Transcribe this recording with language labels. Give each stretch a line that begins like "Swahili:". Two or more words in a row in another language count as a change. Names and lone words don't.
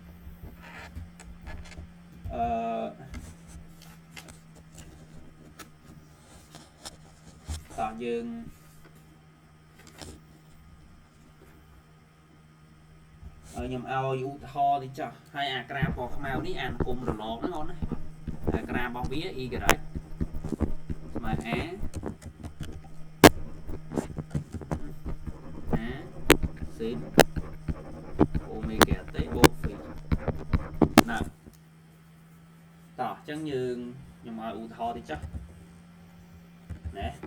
Khmer: តោះយើងខ្ញុំឲ្យឧទាហរណ៍ទៅចុះហើយអាក្រាមពណ៌ខ្មៅនេះអានគុំរលកហ្នឹងអូនណាអាក្រាមរបស់វា y ស្មើ a
English: sin omega t
Khmer: បូក phi ណាតោះអញ្ចឹងយើងខ្ញុំឲ្យឧទាហរណ៍ទៅចុះណា